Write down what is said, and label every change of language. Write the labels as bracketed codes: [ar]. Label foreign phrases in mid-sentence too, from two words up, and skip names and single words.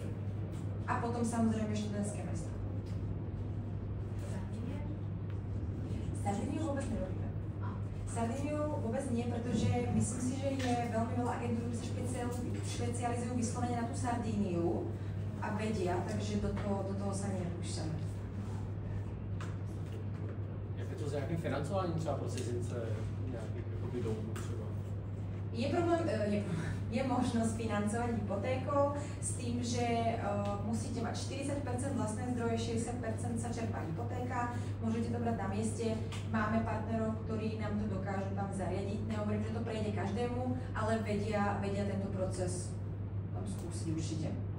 [sk] A potom samozrejme študentské mesta. Sardinie vôbec nerobíme. Sardíniu vôbec nie, pretože myslím si, že je veľmi veľa agentúr, ktoré sa špecializujú vyslovene na tú Sardíniu a vedia, takže do toho sa nepúšťame. [cs] Jak je to s nějakým financováním třeba pro cizince nějakých jakoby domů třeba? [sk] Je možnosť financovať hypotékou s tým, že musíte mať 40% vlastné zdroje, 60% sa čerpá hypotéka, môžete to brať na mieste. Máme partnerov, ktorí nám to dokážu tam zariadiť. Nehovorím, že to prejde každému, ale vedia tento proces tam skúsiť určite.